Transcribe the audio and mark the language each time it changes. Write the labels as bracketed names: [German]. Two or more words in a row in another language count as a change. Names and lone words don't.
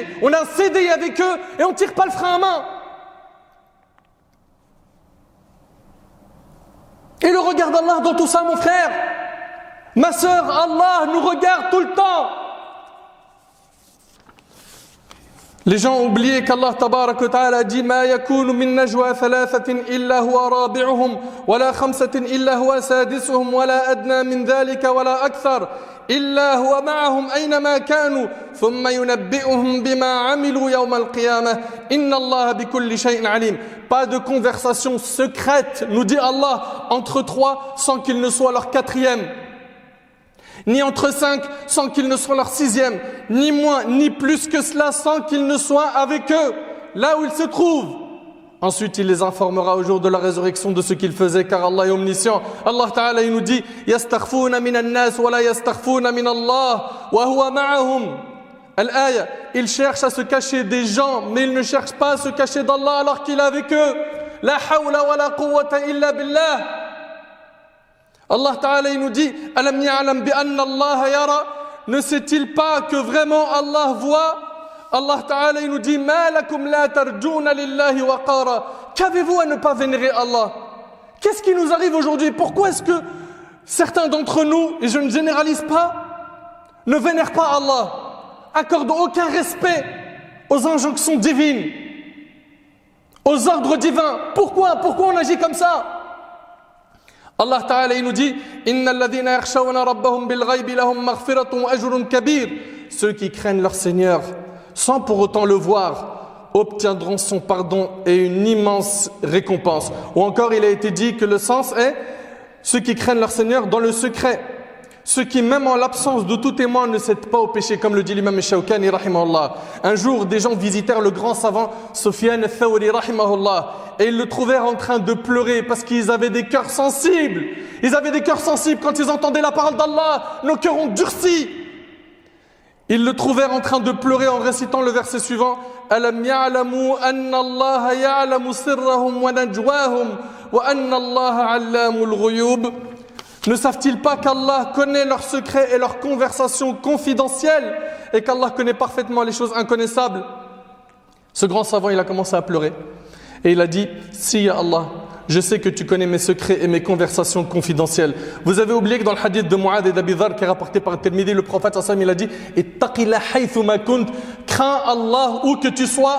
[French] On a un CDI avec eux et on tire pas le frein à main. Et le regard d'Allah dans tout ça, mon frère. Ma sœur, Allah nous regarde tout le temps. Les gens ont oublié qu' [Arabic] الله تبارك وتعالى [French] dit: [Arabic] ما يكون من نجوى ثلاثة إلا هو رابعهم ولا خمسة إلا هو سادسهم ولا أدنى من ذلك ولا أكثر إلا هو معهم أينما كانوا ثم ينبئهم بما عملوا يوم القيامة إن الله بكل شيء عليم. [French] Pas de conversation secrète, nous dit Allah, entre trois sans qu'il ne soit leur quatrième. Ni entre 5 sans qu'il ne soit leur 6e, ni moins, ni plus que cela sans qu'il ne soit avec eux, là où ils se trouvent. Ensuite, il les informera au jour de la résurrection de ce qu'ils faisaient, car Allah est omniscient. [Arabic] الله تعالى, [French] il nous dit: [Arabic] يستخفون من الناس ولا يستخفون من الله، وهو معهم. Al-aya, [French] ils cherchent à se cacher des gens, mais ils ne cherchent pas à se cacher d'Allah alors qu'il est avec eux. [Arabic] لا حول ولا قوة إلا بالله. الله تعالى [French] il nous dit: [Arabic] ألم يعلم بأن الله يرى. [French] Ne sait-il pas que vraiment Allah voit? [Arabic] الله تعالى [French] il nous dit: [Arabic] ما لكم لا ترجون لله وقارا. [French] Qu'avez-vous à ne pas vénérer Allah? Qu'est-ce qui nous arrive aujourd'hui? Pourquoi est-ce que certains d'entre nous, et je ne généralise pas, ne vénèrent pas Allah, accordent aucun respect aux injonctions divines, aux ordres divins? Pourquoi on agit comme ça? [Arabic] الله تعالى [French] il nous dit: [Arabic] إن الذين يخشون ربهم بالغيب لهم مغفرة وأجر كبير. [French] Ceux qui craignent leur Seigneur sans pour autant le voir obtiendront son pardon et une immense récompense. Ou encore il a été dit que le sens est ceux qui craignent leur Seigneur dans le secret, ceux qui même en l'absence de tout témoin ne cèdent pas au péché, comme le dit l'imam Shawkani rahimahullah. Un jour des gens visitèrent le grand savant Sufyan al-Thawri rahimahullah et ils le trouvèrent en train de pleurer parce qu'ils avaient des cœurs sensibles. Ils avaient des cœurs sensibles quand ils entendaient la parole d'Allah, nos cœurs ont durci. Ils le trouvèrent en train de pleurer en récitant le verset suivant: [Arabic] ألم يعلموا أن الله يعلم سرهم ونجواهم وأن الله علام الغيوب. [French] Ne savent-ils pas qu'Allah connaît leurs secrets et leurs conversations confidentielles et qu'Allah connaît parfaitement les choses inconnaissables? Ce grand savant, il a commencé à pleurer et il a dit: si [Arabic] يا الله, [French] je sais que tu connais mes secrets et mes conversations confidentielles. Vous avez oublié que dans le hadith de Mu'adh et d'Abi Dharr qui est rapporté par Tirmidhi, le prophète [Arabic] صلى الله عليه وسلم, [French] il a dit: [Arabic] اتق الله حيثما كنت, [French] crains Allah où que tu sois.